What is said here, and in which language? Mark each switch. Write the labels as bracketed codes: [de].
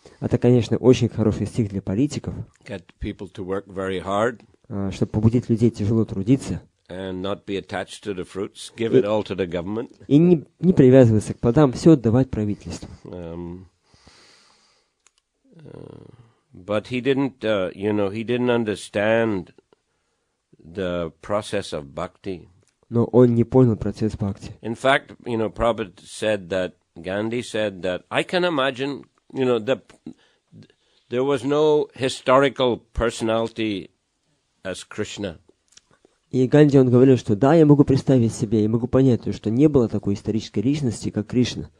[ru] Это, конечно, очень хороший стих для политиков, [en] Get people to work very hard. [ru] Чтобы побудить людей тяжело трудиться. [en] And not be attached to the fruits, give it all to the government. [ru] И не привязываться к плодам, все отдавать правительству. [en] But he didn't, he didn't understand the process of bhakti. [ru] Но он не понял процесс бхакти. [en] In fact, Prabhupada said that, Gandhi said that, I can imagine, that there was no historical personality as Krishna. [ru] И Ганди, он говорил, что да, я могу представить себе, я могу понять, что не было такой исторической личности, как Кришна.